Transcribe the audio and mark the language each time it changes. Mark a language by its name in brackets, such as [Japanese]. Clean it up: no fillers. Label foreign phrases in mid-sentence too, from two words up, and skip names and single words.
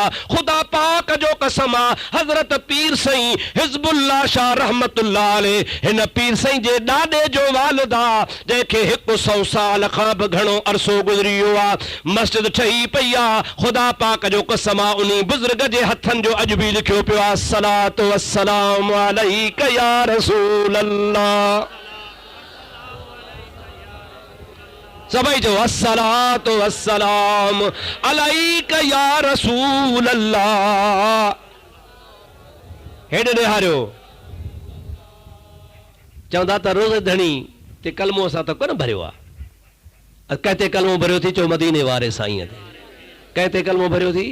[Sindhi] ख़ुदा पाक जो कसम आहे हज़रत पीर साईं हिज़्बुल्लाह शाह [Arabic] رحمة الله عليه, [Sindhi] हिन पीर साईं जे ॾाॾे जो वालिद आहे जंहिंखे 100 साल खां बि घणो अरसो गुज़री वियो आहे। मस्जिद ठही पई आहे। ख़ुदा पाक जो कसम आहे उन बुज़ुर्ग जे हथनि जो अॼु बि लिखियो पियो आहे, [Arabic] الصلاة والسلام عليك يا رسول الله. [Sindhi] सभई जो [Arabic] الصلاة والسلام عليك يا رسول الله. [Sindhi] हेॾे ॾेहारियो चवंदा त रोज़ धणी ते कलमो असां त कोन भरियो आहे। कंहिं ते कलमो भरियो थी चओ मदीने वारे साईं ते। कंहिं ते कलमो भरियो थी?